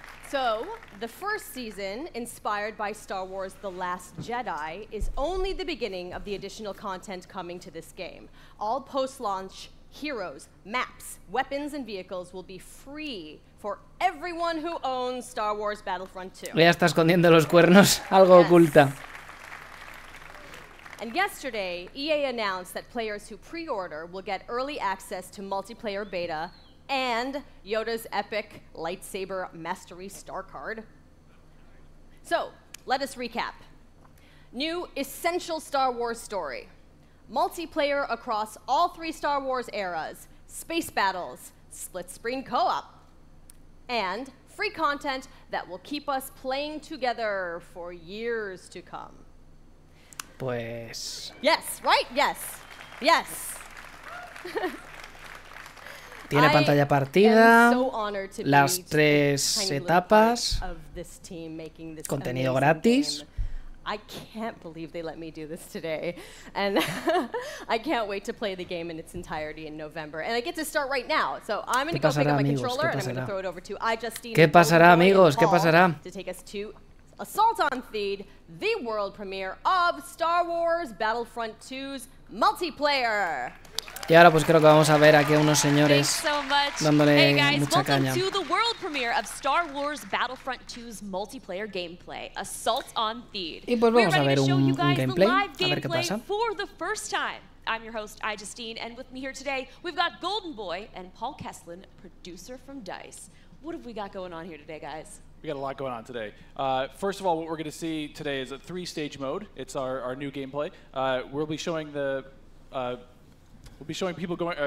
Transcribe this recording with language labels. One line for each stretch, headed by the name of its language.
English: So, the first season, inspired by Star Wars The Last Jedi, is only the beginning of the additional content coming to this game. All post-launch heroes, maps, weapons, and vehicles will be free for everyone who owns Star Wars Battlefront 2.
Spanish: Ya está escondiendo los cuernos, algo oculta.
English: And yesterday, EA announced that players who pre-order will get early access to multiplayer beta and Yoda's epic lightsaber mastery star card. So, let us recap. New essential Star Wars story. Multiplayer across all 3 Star Wars eras. Space battles, split-screen co-op. And free content that will keep us playing together for years to come.
Spanish: Pues...
English: Yes, right? Yes. Yes.
Spanish: Tiene pantalla partida, las 3 etapas, contenido gratis.
English: I can't believe they let me do this today, and I can't wait to play the game in its entirety in November. And I get to start right now, so I'm going to go pick up my controller and I'm going to throw it over to iJustine.
Spanish: ¿Qué pasará, amigos? ¿Qué pasará?
English: To take us to Assault on Theed, the world premiere of Star Wars Battlefront 2's multiplayer.
Spanish: Y ahora pues creo que vamos a ver aquí a unos señores dándole mucha caña.
English: Welcome to the world premiere of Star Wars Battlefront 2's multiplayer gameplay, Assault on Theed.
Spanish: Y pues vamos a ver un gameplay, a ver qué pasa.
English: For the first time. I'm your host, iJustine, and with me here today, we've got Golden Boy and Paul Kesslin, producer from DICE. What have we got going on here today, guys? We got a lot going on today. First of all, what we're going to see today is a 3-stage mode. It's our new gameplay. We'll be showing people going.